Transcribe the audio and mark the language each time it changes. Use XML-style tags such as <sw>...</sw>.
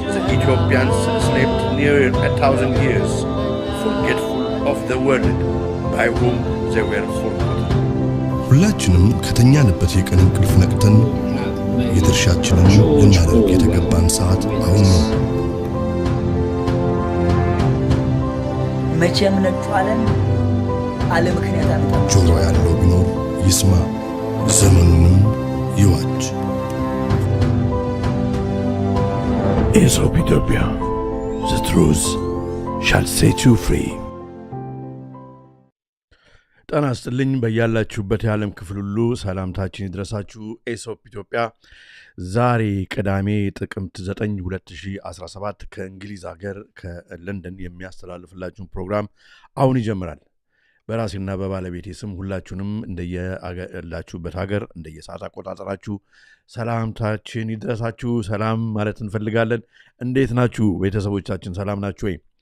<en>Ethiopians slept near 1,000 years, forgetful of the world by whom they were forgotten.</en> <am>ሁላችንም ከተኛንበት የቀን እንቅልፍ ነቅተን የድርሻችንን ልናደርግ የተገባን ሰዓት አሁን ነው። መቼም ነጥቷለን አለ ምክንያት አመጣ። ጆሮ ያለው ቢኖር ይስማ፣ ዘመኑንም ይዋጅ።</am> <en>Aesop Ethiopia, the truth shall set you free.</en> <am>ጤና ይስጥልኝ በያላችሁበት የዓለም ክፍል ሁሉ ሰላምታችን ይድረሳችሁ። ኤሶፕ ኢትዮጵያ ዛሬ ቅዳሜ ጥቅምት 9 2017 ከእንግሊዝ ሀገር ከለንደን የሚያስተላልፍላችሁ ፕሮግራም አሁን ይጀምራል። በራሴና በባለቤቴ ስም ሁላችሁንም እንደየላችሁበት ሀገር እንደየሰዓት አቆጣጠራችሁ ሰላምታችን ይድረሳችሁ። ሰላም ማለት እንፈልጋለን። እንዴት ናችሁ ቤተሰቦቻችን? ሰላም ናችሁ ወይ?</am>